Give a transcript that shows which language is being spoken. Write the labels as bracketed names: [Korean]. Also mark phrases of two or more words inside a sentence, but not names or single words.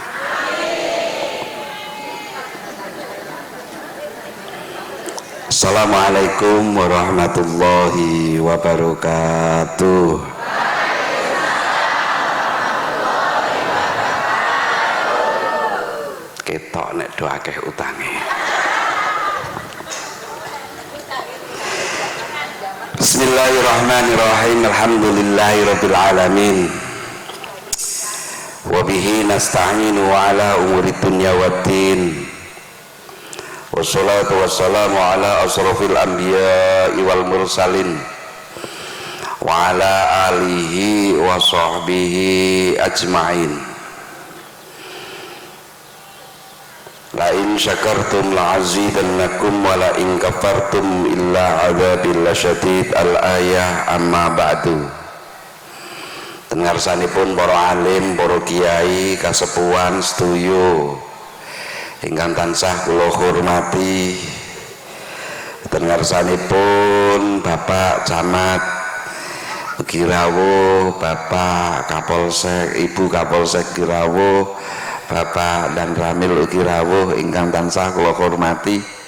[Arabic] السلام عليكم ورحمة الله وبركاته. [Javanese] Ketok nek do akeh utange. [Arabic] بسم الله الرحمن الرحيم. الحمد لله رب العالمين وبه نستعين على أمور الدنيا والدين. والصلاة والسلام على أشرف الأنبياء والمرسلين وعلى آله وصحبه أجمعين. لئن شكرتم لأزيدنكم ولئن كفرتم إن عذابي لشديد. الآية أما بعد. [Javanese] Tengarsanipun para alim, para kiai, kasepuhan sedoyo ingkang tansah kula hormati, tengarsanipun Bapak Camat ugi rawuh, Bapak Kapolsek, Ibu Kapolsek ugi rawuh, Bapak dan Ramil ugi rawuh ingkang tansah kula hormati,